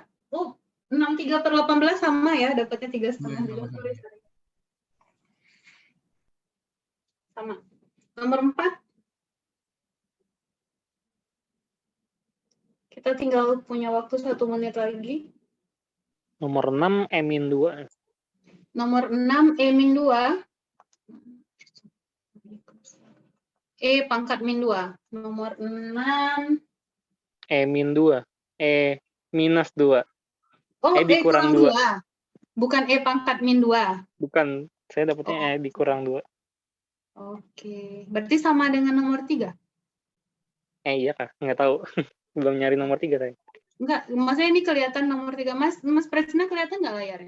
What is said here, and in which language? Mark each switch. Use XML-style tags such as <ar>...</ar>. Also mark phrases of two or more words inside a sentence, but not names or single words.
<id>Oh, 63/18 sama ya, dapatnya 3,5 juga. Sorry. Sama. Nomor 4. Kita tinggal punya waktu 1 menit lagi. Nomor 6 E-2. Nomor 6 E-2. E pangkat min 2. Nomor 6 E-2. E-2. Oh, E dikurang 2. Bukan E pangkat min 2. Bukan, saya dapatnya E dikurang 2. Oke, berarti sama dengan nomor 3? Iya kah? Nggak tahu. Belum nyari nomor 3 saya. Enggak, maksudnya ini kelihatan nomor 3. Mas Pretsna kelihatan nggak layarnya?</id>